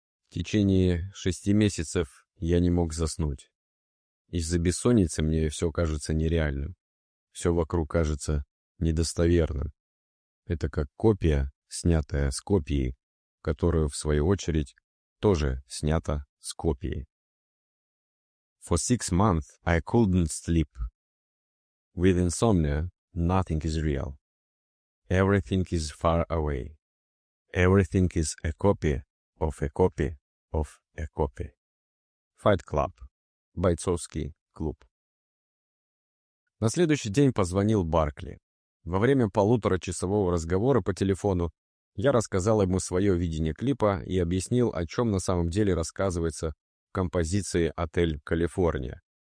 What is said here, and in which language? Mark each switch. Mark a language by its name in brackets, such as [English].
[Russian] В течение 6 месяцев я не мог заснуть. Из-за бессонницы мне все кажется нереальным. Все вокруг кажется недостоверным. Это как копия, снятая с копии, которую, в свою очередь, тоже снята с копии. [English] For 6 months I couldn't sleep. With insomnia, nothing is real. Everything is far away. Everything is a copy of a copy of a copy. Fight Club. Бойцовский клуб. [Russian] На следующий день позвонил Баркли. Во время полуторачасового разговора по телефону я рассказал ему свое видение клипа и объяснил, о чем на самом деле рассказывается в композиции «Отель Калифорния».